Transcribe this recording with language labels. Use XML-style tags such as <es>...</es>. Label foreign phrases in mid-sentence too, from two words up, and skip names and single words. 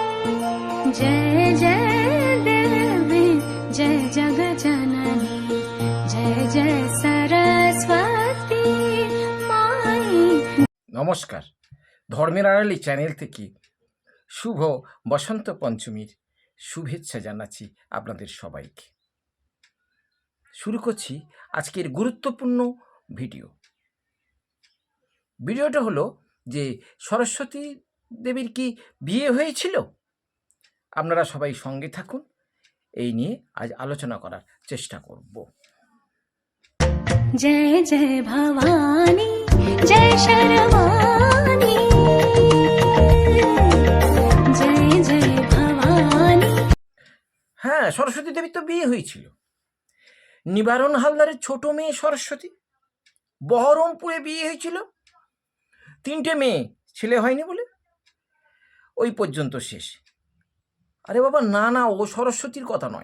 <hi>जय जय देवी जय जगजननी जय जय सरस्वती माई।</hi> <bn>নমস্কার, ধর্মের আড়ালে চ্যানেল থেকে শুভ বসন্ত পঞ্চমীর শুভেচ্ছা জানাচ্ছি আপনাদের সবাইকে। শুরু করছি আজকের গুরুত্বপূর্ণ ভিডিওটা হলো যে সরস্বতী দেবীর কি বিয়ে হয়েছিল? আপনারা সবাই সঙ্গে থাকুন, এই নিয়ে আজ আলোচনা করার চেষ্টা করব।</bn> <hi>जय जय भवानी जय शर्वाणी जय जय भवानी।</hi> <bn>হ্যাঁ, সরস্বতী দেবীর তো বিয়ে হয়েছিল। নিবারণ হালদারের ছোট মেয়ে সরস্বতী, বহরমপুরে বিয়ে হয়েছিল। 3টে মেয়ে, ছেলে হয়নি বলে ওই পর্যন্ত শেষ। আরে বাবা, না না, ও সরস্বতীর কথা নয়।</bn>